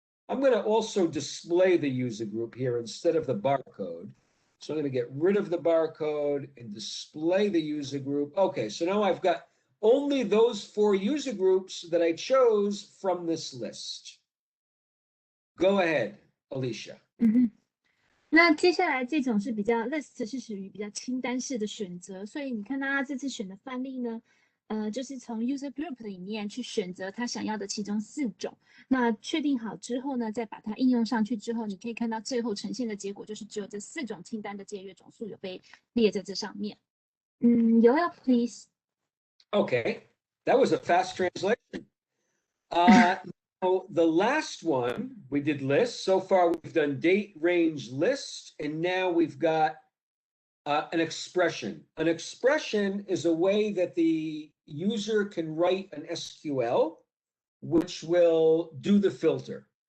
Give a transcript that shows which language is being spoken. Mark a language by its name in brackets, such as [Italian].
[English] I'm going to also display the user group here instead of the barcode. So I'm going to get rid of the barcode and display the user group. Okay, so now I've got only those 4 user groups that I chose from this list. Go ahead, Alicia. [Chinese] 那接下来这种是比较 list 是属于比较清单式的选择，所以你看到他这次选的范例呢，就是从 user group 里面去选择他想要的其中4种。那确定好之后呢，再把它应用上去之后，你可以看到最后呈现的结果就是只有这4种清单的借阅总数有被列在这上面。 [English] Yoel, please. Okay, that was a fast translation. The last one, we did list. So far, we've done date, range, list, and now we've got an expression. An expression is a way that the user can write an SQL, which will do the filter.